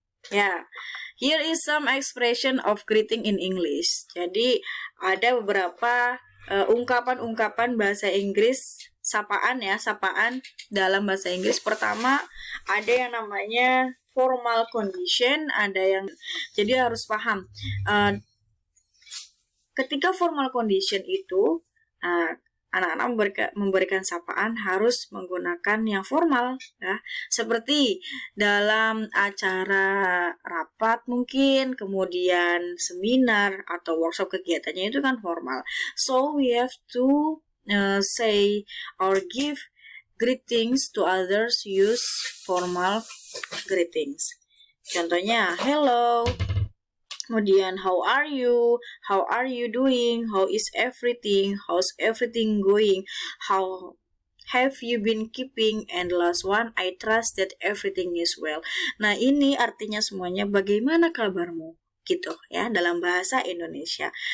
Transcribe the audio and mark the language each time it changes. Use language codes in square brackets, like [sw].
[en] Ya, here is some expression of greeting in English. [id] Jadi ada beberapa ungkapan-ungkapan bahasa Inggris, sapaan dalam bahasa Inggris. Pertama, ada yang namanya formal condition, jadi harus paham. Ketika formal condition itu, anak-anak memberikan sapaan harus menggunakan yang formal ya, seperti dalam acara rapat mungkin, kemudian seminar atau workshop, kegiatannya itu kan formal. [en] So we have to say or give greetings to others, use formal greetings. Contohnya hello, kemudian how are you doing, how is everything, how's everything going, how have you been keeping, and last one, I trust that everything is well. [id] Nah, ini artinya semuanya bagaimana kabarmu gitu ya dalam bahasa Indonesia.